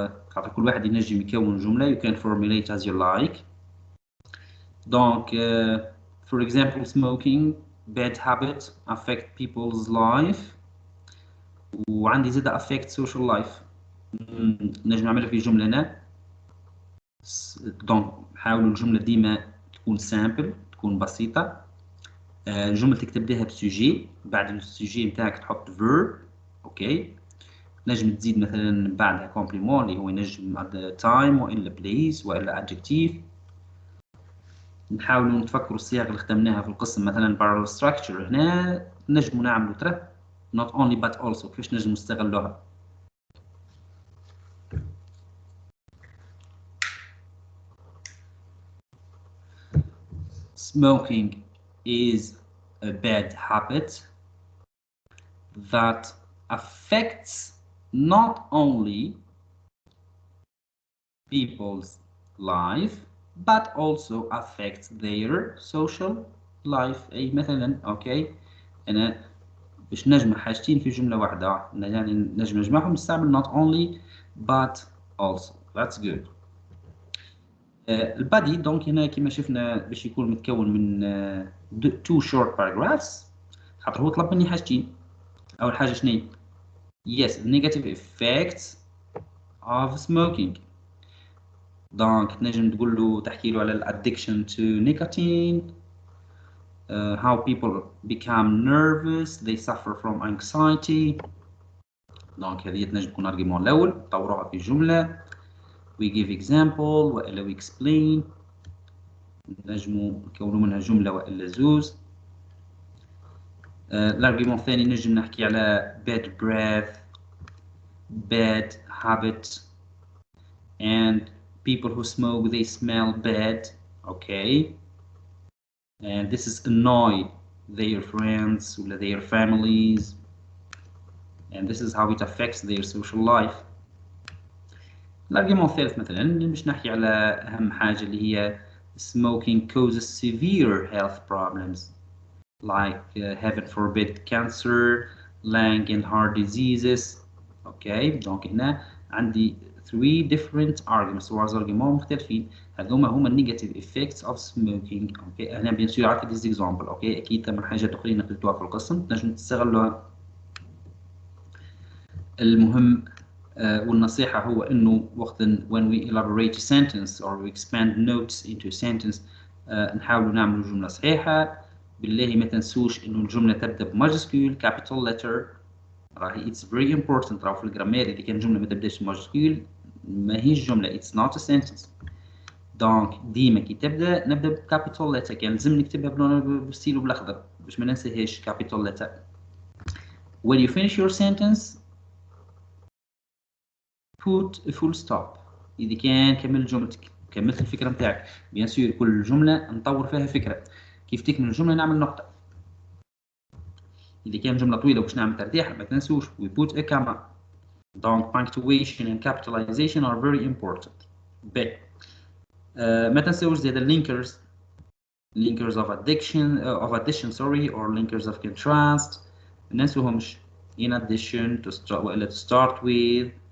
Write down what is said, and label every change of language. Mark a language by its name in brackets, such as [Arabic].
[Arabic] خاطر كل واحد ينجم يكون جملة [English] you can formulate as you like. Donc for example smoking bad habits affect people's life [Arabic] وعندي زاد [English] affect social life [Arabic] نجم نعملها في جملة هنا. دونك حاولوا الجملة ديما تكون simple تكون بسيطة الجمل تبداها بسوجي، بعد السوجي نتاعك تحط verb. اوكي، نجم تزيد مثلا بعدها كومبليمون اللي هو ينجم [English] at the time [Arabic] والا place والا adjective. نحاولوا نتفكروا الصيغ اللي خدمناها في القسم، مثلا parallel structure هنا نجموا نعملوا ترى [English] not only but also [Arabic] كيفاش نجم نستغلوها. [English] Smoking is a bad habit that affects not only people's life but also affects their social life. [Arabic] أي مثلا أوكي، أنا باش نجمع حاجتين في جملة واحدة، يعني نجم نجمعهم نستعمل [English] not only but also. That's good. [Arabic] البادي دونك هنا كما شفنا باش يكون متكون من [English] two short paragraphs، [Arabic] خاطر هو طلب مني حاجتين. أول حاجة شنو؟ [English] yes, negative effects of smoking. [Arabic] دونك تنجم تقول له تحكي له على الادكشن [English] to nicotine, how people become nervous, they suffer from anxiety. [Arabic] دونك هذه تنجم تكون الارجيومون الاول، طوروها في جمله. [English] we give example [Arabic] والا [English] we explain، [Arabic] نجمو نكونوا منها جمله والا زوز. الارجيومون الثاني نجم نحكي على [English] bad breath, bad habit, and people who smoke they smell bad. Okay, and this is annoy their friends or their families, and this is how it affects their social life. [Arabic] الارجيومون الثالث مثلا باش نحكي على اهم حاجه اللي هي [English] smoking causes severe health problems like heaven forbid cancer, lung and heart diseases. [Arabic] اوكي دونك هنا عندي [English] 3 different arguments، [Arabic] 3 arguments مختلفين. هذوما هما [English] negative effects of smoking. [Arabic] اوكي هنا بيان سور عطيت دي اكزامبل. اوكي اكيد ثم حاجات اخرين نقلتوها في القسم تنجم تستغلوها. المهم والنصيحة هو انه وقت [English] when we elaborate a sentence or we expand notes into a sentence [Arabic] نحاولوا نعملوا جملة صحيحة. بالله ما تنسوش انه الجملة تبدأ بماجسكول capital letter. [English] راهي it's very important. [Arabic] راهو في الجرامير إذا كان جملة ما تبداش بماجسكول ما هيش جملة، [English] it's not a sentence. [Arabic] دونك ديما كي تبدا نبدا بكابيتال letter، كان لازم نكتبها بالستيلو بالاخضر باش ما ننساهاش capital letter. [English] When you finish your sentence put a full stop. [Arabic] إذا كان كملت جملتك كملت الفكرة نتاعك، بيان سور كل جملة نطور فيها فكرة. كيف تكمل الجملة نعمل نقطة. إذا كان جملة طويلة باش نعمل ترتيح ما تنسوش [English] we put a comma. Donc punctuation and capitalization are very important. [Arabic] ما تنسوش زيادة [English] linkers of addition sorry or linkers of contrast [Arabic] ما ننسوهمش. [English] in addition to start with.